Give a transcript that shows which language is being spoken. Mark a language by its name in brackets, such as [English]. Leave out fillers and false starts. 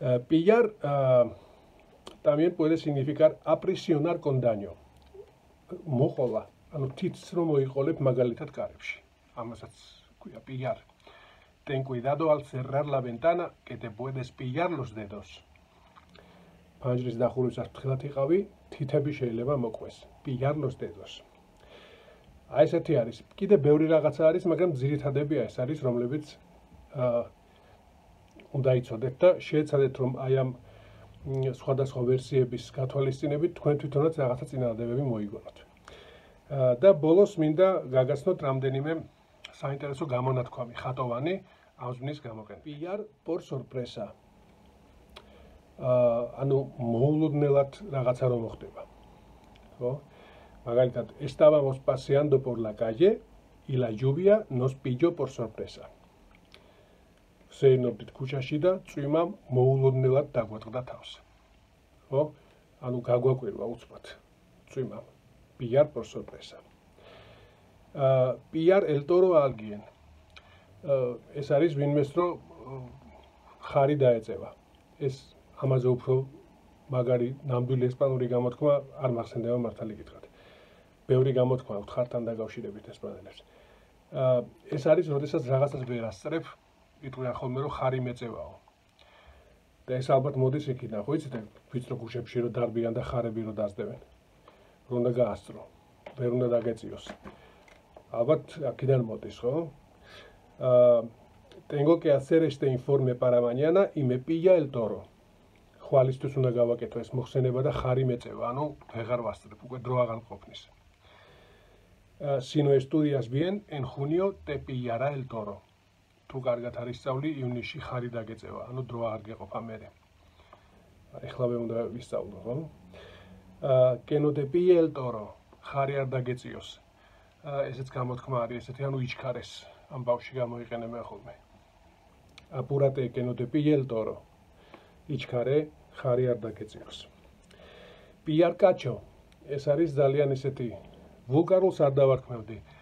[Spanish] Pillar también puede significar aprisionar con daño. [Georgian] Moqola, ანუ თითს რომ მოიყოლებ მაგალითად კარებში. ამასაც ქვია pillar. [Spanish] Ten cuidado al cerrar la ventana que te puedes pillar los dedos. [Georgian] ფანჯრის დახურვისას ფრთხილად იყავი, თითები შეიძლება მოყვეს. Pillar los dedos. აი ესეთი არის. კიდე ბევრი რაღაცა არის, მაგრამ ძირითადებია ეს არის, რომლებიც უნდა იცოდეთ და შეეცადეთ რომ აი ამ სხვადასხვა ვერსიების გათვალისწინებით თქვენ თვითონაც რაღაცა წინადადებები მოიგონოთ. და ბოლოს მინდა გაგაცნოთ რამდენიმე საინტერესო გამონათქვამი ხატოვანი ამ ზმნის გამოყენება. PR por sorpresa. ანუ მოულოდნელად რაღაცა რომ მოხდება. ხო? [Spanish] მაგალითად, estábamos paseando por la calle y la lluvia nos pilló por sorpresa. [Georgian] ვსეირნობდით ქუჩაში და წვიმამ მოულოდნელად დაგვატყდა თავს. ხო? ანუ გაგვაკვირვა უცბად წვიმამ. PR por sorpresa. PR el toro a alguien. ეს არის ვინმეს რო ხარი დაეწევა. ეს ამაზე უფრო მაგარი ნამდვილი ესპანური გამოთქმა არ მახსენდება მართალი გითხრათ. ბევრი გამოთქმა აქვს ხართან დაკავშირებით ესპანელებს. ეს არის, როდესაც რაღაცას ვერ ასწრებ, იტყვიან ხოლმე რომ ხარი მეწევაო. და ეს ალბათ მოდის იქიდან, ხო იცით, ვიწრო ქუჩებში რომ დარბიან და ხარები რომ დასდევენ. რომ უნდა გაასწრო, ვერ უნდა დაგეწიოს. ალბათ აქედან მოდის, ხო? [Spanish] Tengo que hacer este informe para mañana y me pilla el toro. [Georgian] ხვალისთვის უნდა გავაკეთო ეს მოხსენება და ხარი მეწევა, ანუ ვეღარ ვასწრებ, უკვე დრო აღარ მყოფნის. [Spanish] Si no estudias bien, en junio te pillará el toro. [Georgian] თუ კარგად არ ისწავლი, ივნისში ხარი დაგეწევა, ანუ დრო აღარ გეყოფა მერე. [Spanish] ეხლავე უნდა ვისწავლო, ხო? Que no te pille el toro. [Georgian] ხარი არ დაგეწიოს. ესეც გამოთქმა არის ესეთი, ანუ იჩქარეს. ამ ბავშვი გამოიყენებენ ხოლმე. [Spanish] Apúrate que no te pille el toro. [Georgian] იჩქარე, ხარი არ დაგეწიოს. Pillar cacho. ეს არის ძალიან ესეთი ვულგარულს არ დავარქმევდი.